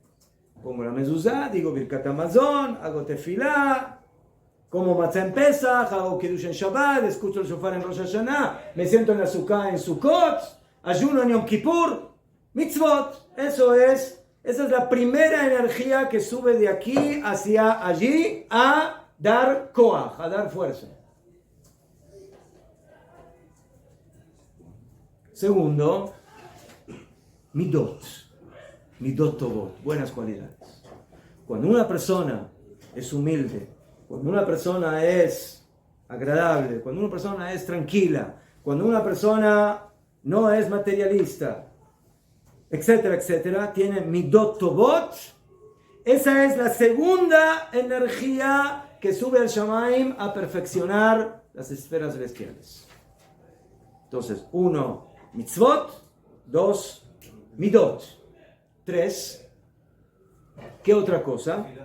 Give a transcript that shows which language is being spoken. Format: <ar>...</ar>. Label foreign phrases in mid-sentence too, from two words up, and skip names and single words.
<es>Pongo la mezuzá, digo</es> <he>ברכת המזון,</he> <es>hago tefilá, como matzah en Pesach, hago Kiddush en Shabbat, escucho el shofar en Rosh Hashanah, me siento en la Sukkah en Sukkot, ayuno en Yom Kippur. Mitzvot. Esa es la primera energía que sube de aquí hacia allí a dar koach, a dar fuerza. Segundo,</es> <he>מידות טובות,</he> <es>buenas cualidades. Cuando una persona es humilde, cuando una persona es agradable, cuando una persona es tranquila, cuando una persona no es materialista, etcétera, etcétera, tiene</es> <he>מידות טובות.</he> <es>Esa es la segunda energía que sube al Shamaim a perfeccionar las esferas celestiales. Entonces, 1, mitzvot. 2, midot. 3, ¿qué otra cosa?</es>